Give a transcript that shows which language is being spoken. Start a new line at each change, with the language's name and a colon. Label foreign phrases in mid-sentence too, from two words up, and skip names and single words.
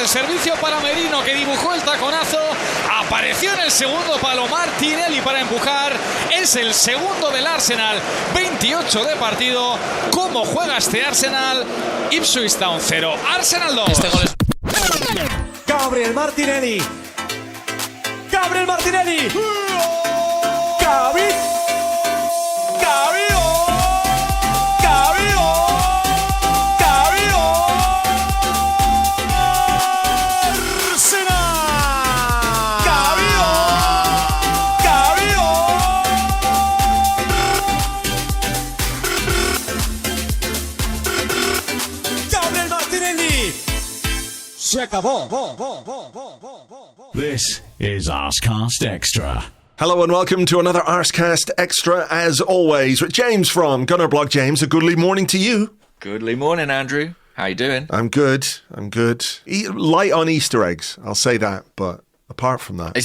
Spanish: El servicio para Merino, que dibujó el taconazo. Apareció en el segundo palo Martinelli para empujar. Es el segundo del Arsenal. 28 de partido. ¿Cómo juega este Arsenal? Ipswich Town 0, Arsenal 2. Este gol es... Gabriel Martinelli. Gabriel Martinelli. Gabi. Gabi. Gabi. Gabi. Arsenal. Gabi. Gabi. Gabriel Martinelli. Se acabó.
English: This is Arsecast Extra. Hello and welcome to another Arsecast Extra, as always, with James from Gunnerblog. James, a goodly morning to you. Goodly morning, Andrew. How you doing? I'm good. Light on Easter eggs, I'll say that, but apart from that...